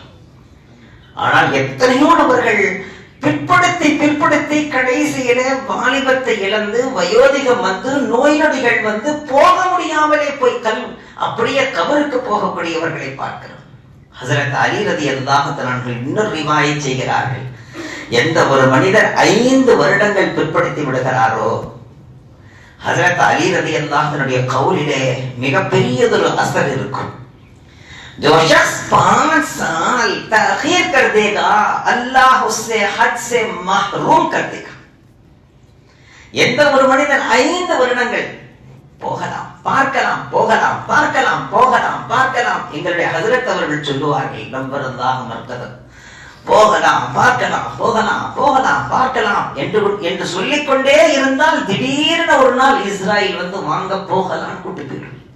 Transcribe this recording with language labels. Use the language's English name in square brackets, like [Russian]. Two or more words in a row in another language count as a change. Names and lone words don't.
[Tamil] ஆனால் எத்தனையோ நபர்கள் பிற்படுத்தி கடைசியில வாலிபத்தை இழந்து வயோதிகம் வந்து நோய் நொடிகள் வந்து போக முடியாமலே போய் அப்படியே கபருக்கு போகக்கூடியவர்களை பார்க்கிறோம். ஹஜ்ரத் அலி [Arabic] رضي الله عنه [Tamil] இன்னொரு ரிவாயத் செய்கிறார்கள், எந்த ஒரு மனிதர் 5 வருடங்கள் பிற்படுத்தி விடுகிறாரோ, ஹஜ்ரத் அலி ரலியல்லாஹு அன்ஹுடைய கவுலிலே மிகப்பெரியதொரு அசர் இருக்கும். [Hindi] जो शख्स 5 साल ताखीर कर देगा अल्लाह उससे हज से महरूम कर देगा. [Tamil] எந்த ஒரு மனிதன் 5 வருடங்கள் போகலாம் பார்க்கலாம் போகலாம் பார்க்கலாம் போகலாம் பார்க்கலாம், எங்களுடைய ஹஜ்ரத் அவர்கள் சொல்லுவார்கள், [Arabic] نور الله مرقده, [Tamil] போகலாம் பார்க்கலாம் போகலாம் போகலாம் பார்க்கலாம் என்று சொல்லிக்கொண்டே இருந்தால் திடீர்னு ஒரு நாள் இஸ்ராயல் வந்து வாங்க போகலாம் கூட்டு போயிடும்.